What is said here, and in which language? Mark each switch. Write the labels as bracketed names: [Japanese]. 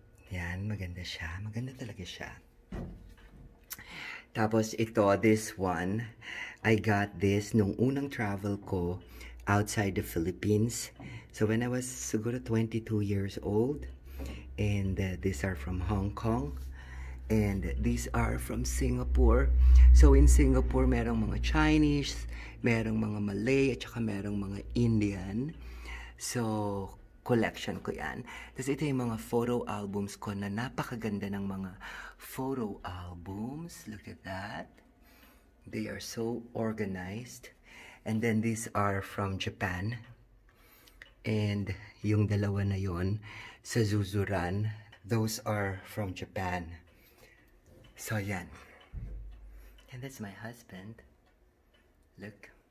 [Filipino] Yan, maganda siya. Maganda talaga siya. Tapos ito, [English] this one, I got this [Filipino] nung unang travel ko [English] outside the Philippines. So when I was [Filipino] siguro [English] 22 years old, and these are from Hong Kong, and these are from Singapore. [Filipino] So in Singapore, merong mga Chinese, merong mga Malay, at saka merong mga Indian. So collection ko yan. Tapos ito yung mga photo albums ko na napakaganda ng mga photo albums. [English] Look at that. They are so organized. And then these are from Japan. [Filipino] And yung dalawa na yon sa Zuzuran, [English] those are from Japan. [Filipino] So yan. [English] And that's my husband. Look.